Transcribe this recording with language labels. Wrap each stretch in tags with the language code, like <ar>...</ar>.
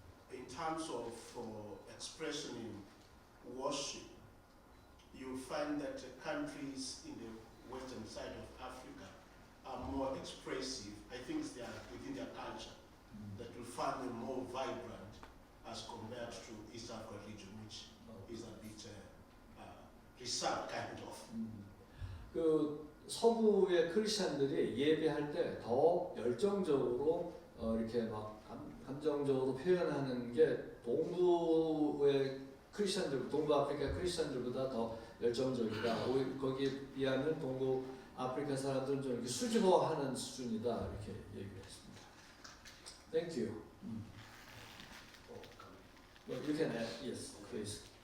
<en>In terms of expression in worship, you find that countries in the western side of Africa are more expressive. I think they are within their culture that will find them more vibrant as compared to East Africa region, which is a bit reserved kind of.</en> <ko>그 서부의 크리스천들이 예배할 때 더 열정적으로 이렇게 막 감정적으로 표현하는 게 동부의 크리스천들, 동부 아프리카 크리스천들보다 더 열정적이다. 거기에 비하면 동부 아프리카 사람들은 좀 이렇게 수줍어하는 수준이다 이렇게 얘기를 했습니다.</ko> <en>Thank you. Well, you can add, yes, please.</en>